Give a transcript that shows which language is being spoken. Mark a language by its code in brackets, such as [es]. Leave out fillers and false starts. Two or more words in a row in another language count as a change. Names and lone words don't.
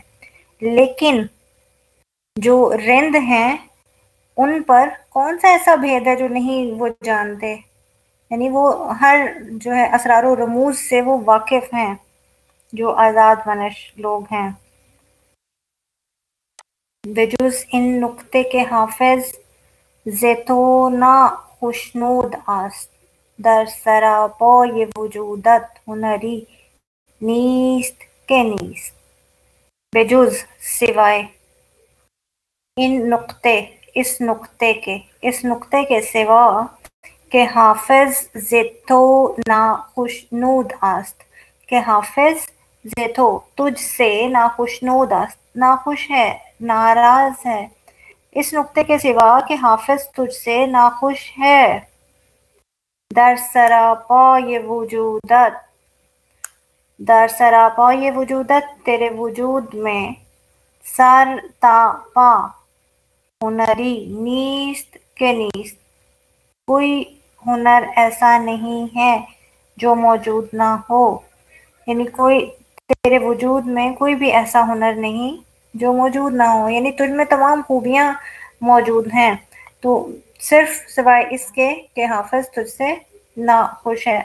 [ur] لیکن جو رند ہیں ان پر کون سا ایسا بھید ہے جو نہیں وہ جانتے. یعنی وہ ہر جو ہے اسرار و رموز سے وہ واقف ہیں جو آزاد منش لوگ ہیں. [fa] بجز ان نکتے کے حافظ ز تو نہ خشنود است. در سراپای وجودت ہنری نیست کے نیست. [ur] بجز سوائے ان نکتے، اس نکتے کے سوا کہ [fa] حافظ ز تو نہ خشنود است، کہ حافظ ز تو [ur] تجھ سے [fa] ناخشنود است، [ur] ناخوش ہے، ناراض ہے. اس نکتے کے سوا کہ حافظ تجھ سے ناخوش ہے. [fa] در سراپای وجودت، در سراپای وجودت [ur] تیرے وجود میں، سر تا پا [fa] ہنری نیست کے نیست، [ur] کوئی ہنر ایسا نہیں ہے جو موجود نہ ہو. یعنی کوئی تیرے وجود میں کوئی بھی ایسا ہنر نہیں جو موجود نہ ہو، یعنی تجھ میں تمام خوبیاں موجود ہیں، تو صرف سوائے اس کے کہ حافظ تجھ سے ناخوش ہے.